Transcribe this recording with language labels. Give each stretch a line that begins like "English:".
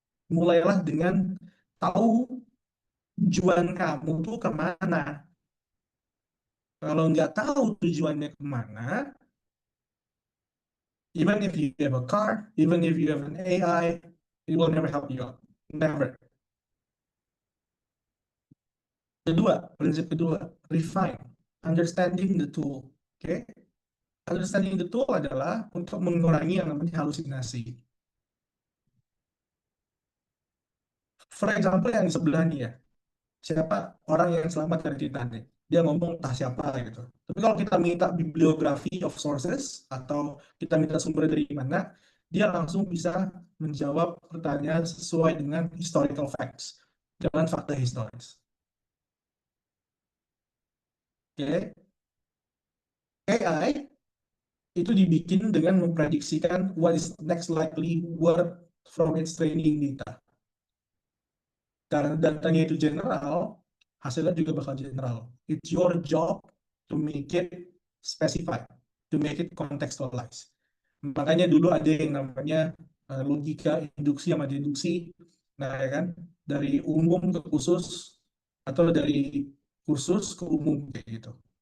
Indonesian: Mulailah dengan tahu tujuan kamu tuh kemana. Kalau nggak tahu tujuannya kemana,
English: even if you have a car, even if you have an AI, it will never help you out. Never.
Indonesian: Prinsip kedua,
English: refine, understanding the tool.
Indonesian: Oke,
English: understanding the tool
Indonesian: adalah untuk mengurangi yang namanya halusinasi.
English: For example,
Indonesian: yang di sebelah ini ya, siapa orang yang selamat dari Titanic? Dia ngomong entah siapa gitu. Tapi kalau kita minta bibliografi of sources atau kita minta sumber dari mana, dia langsung bisa menjawab pertanyaan sesuai dengan historical facts, dengan fakta historis.
English: Oke,
Indonesian: AI itu dibikin dengan memprediksikan
English: what is next likely word from its training data.
Indonesian: Karena datanya itu general, hasilnya juga bakal general.
English: It's your job to make it specified, to make it contextualized.
Indonesian: Makanya dulu ada yang namanya logika induksi sama deduksi, nah ya kan, dari umum ke khusus atau dari khusus ke umum kayak gitu.